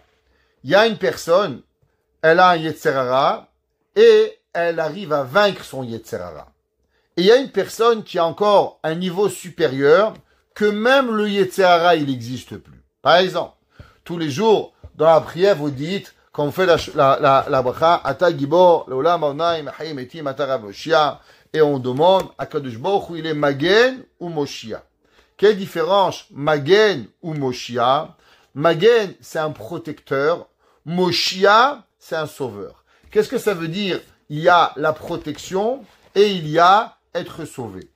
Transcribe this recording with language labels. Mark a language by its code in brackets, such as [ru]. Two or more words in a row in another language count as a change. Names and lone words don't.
[fr] Il y a une personne, elle a un [he] יצר הרע [fr] et elle arrive à vaincre son [he] יצר הרע. [fr] Et il y a une personne qui a encore un niveau supérieur, que même le [he] יצר הרע, [fr] il n'existe plus. Par exemple, tous les jours, dans la prière, vous dites, quand on fait la bracha, [he] אתה גבור לעולם אדני מחיה מתים אתה רב מושיע, [fr] et on demande, [he] הקדוש ברוך הוא, [fr] il est Magen ou Moshia. Quelle différence, Magen ou Moshia? Magen, c'est un protecteur. Moshia, c'est un sauveur. Qu'est-ce que ça veut dire? Il y a la protection et il y a être sauvé.